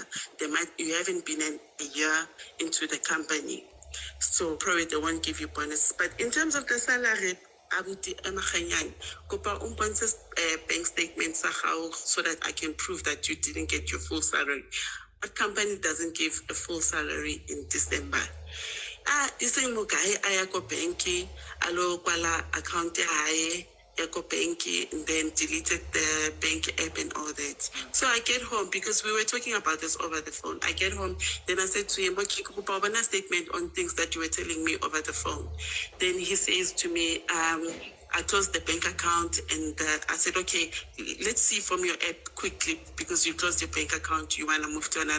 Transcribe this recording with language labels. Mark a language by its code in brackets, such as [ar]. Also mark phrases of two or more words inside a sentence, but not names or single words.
[en] You haven't been a year into the company. So probably they won't give you bonuses. But in terms of the salary, bank statements so that I can prove that you didn't get your full salary. But company doesn't give a full salary in December. [tn] Iseng mo kae aya ko banki alo kwala account hae ya ko banki [en] and then deleted the bank app and all that. So I get home because we were talking about this over the phone. I get home, then I said to him, okay, kupa a statement on things that you were telling me over the phone. Then he says to me, I closed the bank account and I said, okay, let's see from your app quickly because you closed your bank account, you want to move to another.